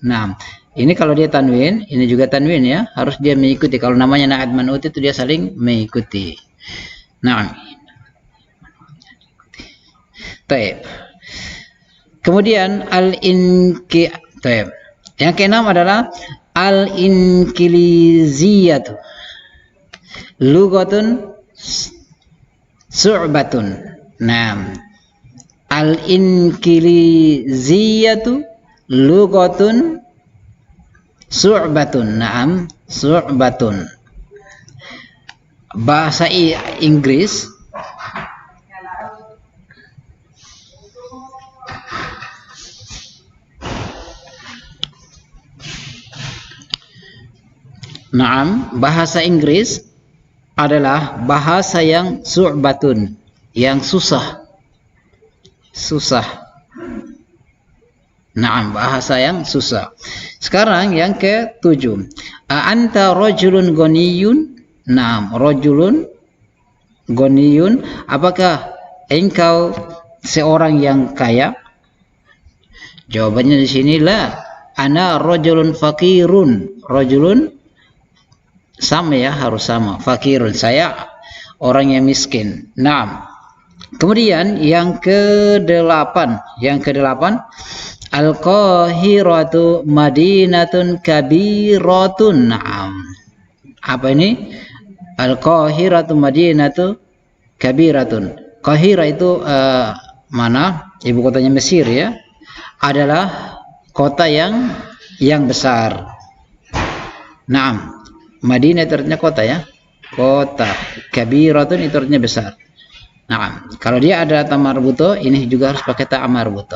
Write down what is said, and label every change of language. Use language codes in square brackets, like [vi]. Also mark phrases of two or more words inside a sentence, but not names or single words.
[id] Nah, ini kalau dia tanwin, ini juga tanwin ya, harus dia mengikuti. Kalau namanya [ar] نعت منعوت [id] itu dia saling mengikuti. Nah, kemudian yang keenam adalah [ar] الإنكليزية لغة صعبة. Nah, الإنكليزية لغة صعبة. نعم صعبة. [id] Bahasa Inggris bahasa Inggris adalah bahasa yang su'batun, yang susah. Naam, bahasa yang susah. Sekarang yang ketujuh, [ar] أنت رجل غني. نعم رجل غني, [id] apakah engkau seorang yang kaya? Jawabannya di sini la. [ar] أنا رجل فقير. [id] Rajulun sama ya, harus sama. Fakirun, saya orang yang miskin. Nah, kemudian yang kedelapan, [ar] القاهرة مدينة كبيرة. نعم, [id] apa ini? [ar] القاهرة مدينة كبيرة. [id] Qahira itu mana? Ibu kotanya Mesir ya. Adalah kota yang besar. Naam, Madinah itu artinya kota ya, kota. Kabiratun itu artinya besar. Nah, kalau dia ada [ar] تاء مربوطة, [id] ini juga harus pakai [ar] تاء مربوطة.